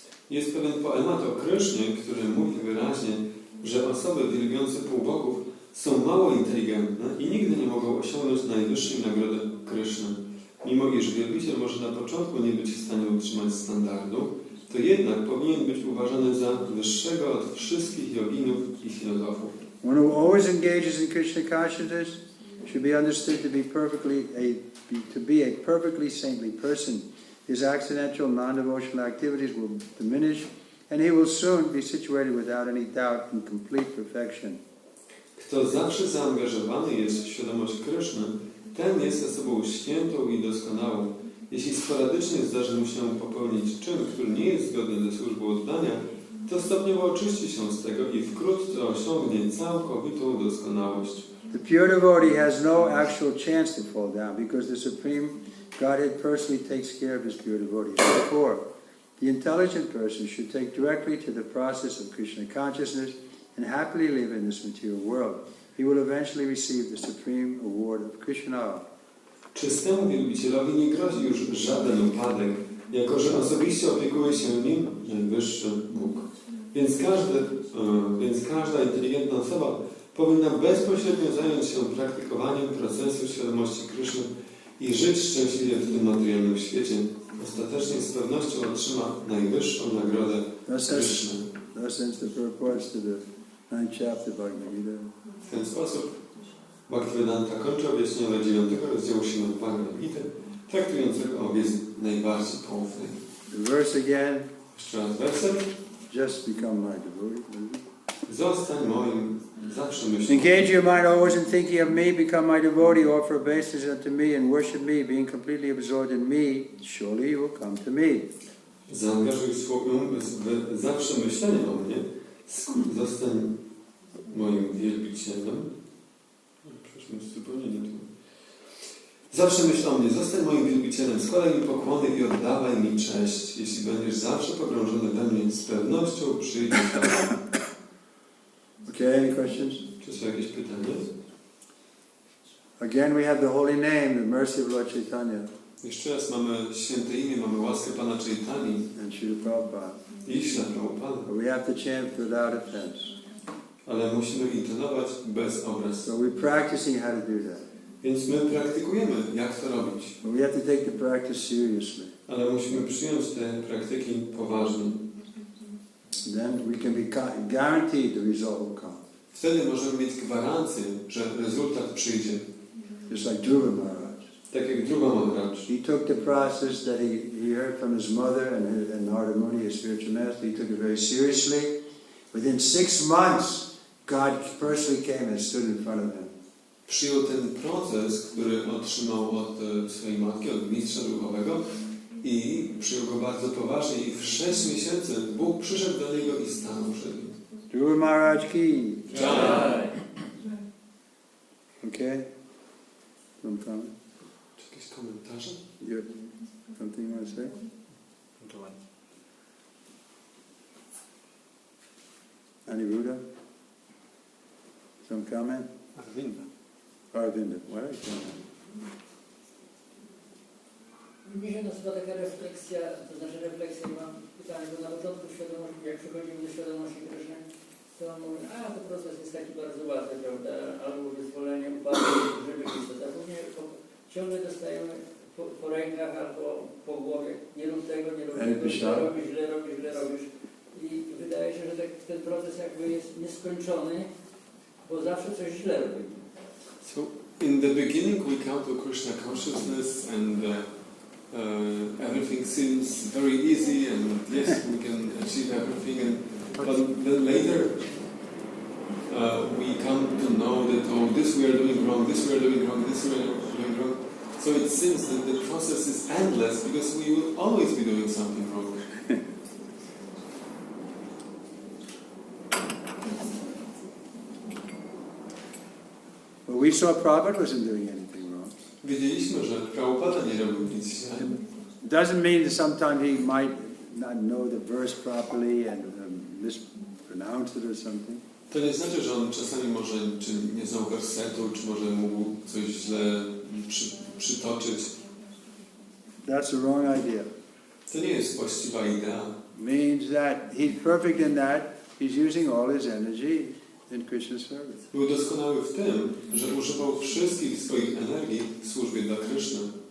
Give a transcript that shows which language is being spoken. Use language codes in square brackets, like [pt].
[pl] Jest pewien poemat o Krysznie, który mówi wyraźnie, że osoby wielbiące półbogów są mało inteligentne i nigdy nie mogą osiągnąć najwyższej nagrody Kryszny. Mimo iż wielbiciel może na początku nie być w stanie utrzymać standardu, to jednak powinien być uważany za wyższego od wszystkich joginów i filozofów. [en] One who always engages in Krishna consciousness should be understood to be a perfectly saintly person. His accidental, non-devotional activities will diminish, and he will soon be situated without any doubt in complete perfection. [pl] Kto zawsze zaangażowany jest w świadomość Kryszny, ten jest osobą świętą i doskonałą. Jeśli sporadycznie zdarzy mu się popełnić czyn, który nie jest zgodny ze służbą oddania, to stopniowo oczyści się z tego i wkrótce osiągnie całkowitą doskonałość. [en] The pure devotee has no actual chance to fall down because the Supreme Godhead personally takes care of his pure devotee. Therefore, the intelligent person should take directly to the process of Krishna consciousness and happily live in this material world. He will eventually receive the supreme award of Krishna. [pl] Czystemu wielbicielowi nie grozi już żaden upadek, jako że osobiście opiekuje się nim najwyższy Bóg. Więc każda inteligentna osoba powinna bezpośrednio zająć się praktykowaniem procesu świadomości Kryszny i żyć szczęśliwie w tym materialnym świecie. Ostatecznie z pewnością otrzyma najwyższą nagrodę Kryszny. [en] Thus ends the purports to the 9th chapter of Bhagavad Gita. [pl] W ten sposób Bhaktivedanta kończy objaśnienie 9 rozdziału Śrimad Bhagavad Gita, traktującego o wiedzy najbardziej poufnej. [en] The verse again. [pl] Jeszcze raz werset. [en] Just become my devotee. [pl] Zostań moim zawsze myślą. [en] Engage your mind always in thinking of me, become my devotee, offer obeisance unto me, and worship me, being completely absorbed in me, surely you will come to me. [pl] Zaangażuj swój umysł w zawsze myślenie o mnie, zostań moim wielbicielem. Przecież jest zupełnie nie tu. Zawsze myśl o mnie, zostań moim wielbicielem, składaj mi pokłony i oddawaj mi cześć. Jeśli będziesz zawsze pogrążony we mnie, z pewnością przyjdzie czas. [en] Okay, any questions? [pl] Czy są jakieś pytania? [en] Again, we have the holy name, the mercy of Lord Chaitanya. [pl] Jeszcze raz mamy święte imię, mamy łaskę Pana Chaitani [en] and Srila Prabhupada. [pl] I Śla Prabhupada. [en] But we have to chant without offense. [pl] Ale musimy intonować bez obrazu. [en] So we're practicing how to do that. [pl] Więc my praktykujemy, jak to robić. [en] But we have to take the practice seriously. [pl] Ale musimy przyjąć te praktyki poważnie. [en] Then we can be guaranteed the result will come. [pl] Wtedy możemy mieć gwarancję, że rezultat przyjdzie. [en] Just like Dhruva Maharaj. [pl] Tak jak Dhruva Maharaj. [en] He took the process that he heard from his mother and Narada Muni, his spiritual master. He took it very seriously. Within 6 months, God personally came and stood in front of him. [pl] Przyjął ten proces, który otrzymał od swojej matki, od mistrza duchowego i przyjął go bardzo poważnie i w 6 miesięcy Bóg przyszedł do niego i stanął przed nim. [hi] Dhruva Maharaj ki. Jai. [en] Okay? Some comment? [pl] Czy jakieś komentarze? [en] Something you want to say? Aniruddha? Some comment? Arvinda. What are you saying? [pl] Mi się nasuwa taka refleksja, to znaczy refleksja, mam pytanie, bo na początku świadomości, jak przechodzimy do świadomości Kryszny, to mówię, to proces jest taki bardzo łatwy, prawda, albo wyzwolenie, upadek, rzeczywistość, a później ciągle dostajemy po rękach albo po głowie, nie rób tego, nie rób tego, źle robisz. I wydaje się, że ten proces jakby jest nieskończony, bo zawsze coś źle robimy. [en] So, in the beginning we come to Krishna consciousness and everything seems very easy and yes, we can achieve everything. But then later we come to know that this we are doing wrong, this we are doing wrong, this we are doing wrong. So it seems that the process is endless because we will always be doing something wrong. But we saw Prabhupada wasn't doing anything wrong. [pl] Wiedzieliśmy, że Prabhupada nie robił nic źle. [en] It doesn't mean that sometimes he might not know the verse properly and mispronounce it or something. [pl] To nie znaczy, że on czasami może czy nie znał wersetu, czy może mógł coś źle przytoczyć. [en] That's the wrong idea. [pl] To nie jest właściwa idea. [en] Means that he's perfect in that he's using all his energy in Krishna's service. [pl] Był doskonały w tym, że używał wszystkich swoich energii w służbie dla Kryszny.